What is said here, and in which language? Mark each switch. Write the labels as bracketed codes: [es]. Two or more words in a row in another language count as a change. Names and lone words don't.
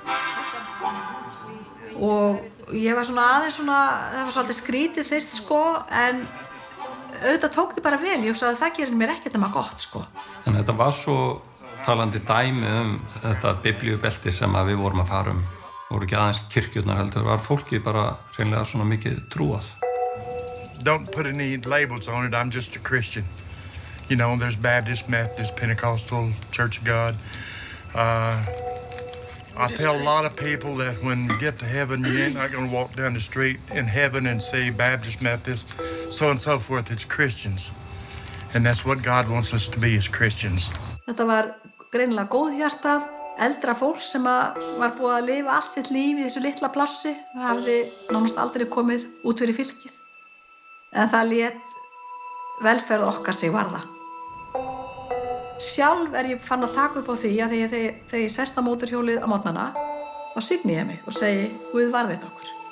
[is] Og ég var svona aðeins það var svolítið skrítið fyrst en auðvitað tók þið bara vel, ég hugsaði að það gerir mér ekkert nema gott En þetta var svo talandi dæmi þetta biblíubelti sem við vorum að fara voru ekki aðeins kirkjurnar heldur, var fólkið bara hreinlega svona mikið trúað. [en] Don't put any labels on it, I'm just a Christian. You know, there's Baptist, Methodist, Pentecostal, Church of God. I tell a lot of people that when you get to heaven, you ain't not going to walk down the street in heaven and say Baptist, Methodist, so and so forth. It's Christians. And that's what God wants us to be as Christians. [is] Þetta var greinilega góðhjartað, eldra fólk sem var búið að lifa allt sitt líf í þessu litla plássi og hafði nánast aldrei komið út fyrir fylkið. En það lét velferð okkar sig varða. Sjálf ég fann að taka upp á því að þegar ég sest á mótorhjólið á morgnana þá signi ég mig og segi Guð varðveit okkur.